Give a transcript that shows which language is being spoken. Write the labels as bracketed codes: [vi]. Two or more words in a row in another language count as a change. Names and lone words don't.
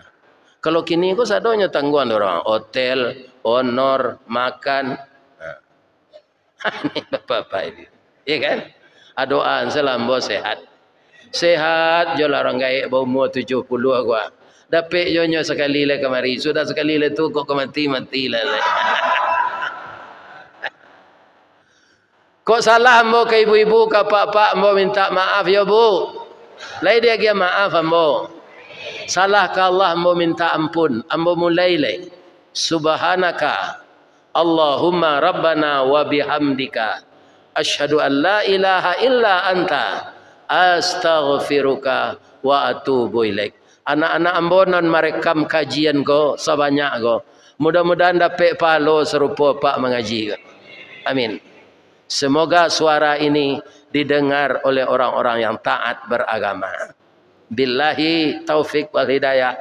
[min] Kalau kini kok sadonya tanggungan orang. Hotel, honor, makan. Nah. [id] Ini bapak-bapak ini. Iya kan? [min] Doaan selambo sehat. Sehat je lah orang gaik berumur 70 gua. Dapat jonyo sekali le kemari. Sudah sekali le tu kok mati lah. Kok salah ambo ke ibu-ibu ke pak-pak ambo minta maaf ya Bu. Lai dia dia maaf ambo. Salah ke Allah ambo minta ampun. Ambo mulai le. [ar] سبحانك اللهم ربنا وبحمدك أشهد أن لا إله إلا أنت أستغفرك وأتوب إليك. [min] Anak-anak ambonan merekam kajian ko sebanyak ko. [id] Mudah-mudahan dapat pahala serupa Pak mengaji. Amin. Semoga suara ini didengar oleh orang-orang yang taat beragama. [ar] بالله التوفيق والهداية.